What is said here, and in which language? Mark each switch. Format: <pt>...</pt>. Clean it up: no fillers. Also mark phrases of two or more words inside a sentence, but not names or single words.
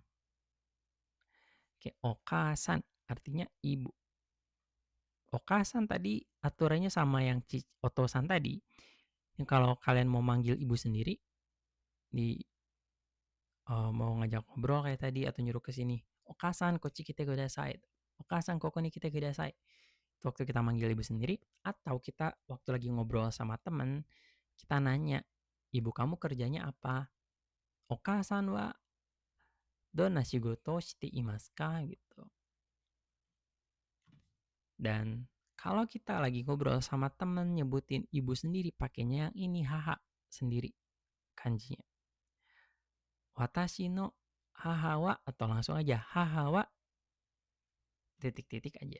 <id>Oke, okasan artinya ibu. Okasan tadi aturannya sama yang otosan tadi. Ini kalau kalian mau manggil ibu sendiri, di mau ngajak ngobrol kayak tadi atau nyuruh ke sini,</id> <ja>お母さんこっち来てください. お母さんここに来てください.</ja> <id>Itu waktu kita manggil ibu sendiri atau kita waktu lagi ngobrol sama temen, kita nanya, ibu kamu kerjanya apa?</id> <ja>お母さんはどんな仕事していますか?</ja> <id>Gitu. Dan kalau kita lagi ngobrol sama temen nyebutin ibu sendiri pakainya yang ini haha sendiri kanjinya.</id> <ja>私の母は</ja> <id>atau langsung aja</id> <ja>母は</ja> <id>titik-titik aja.</id>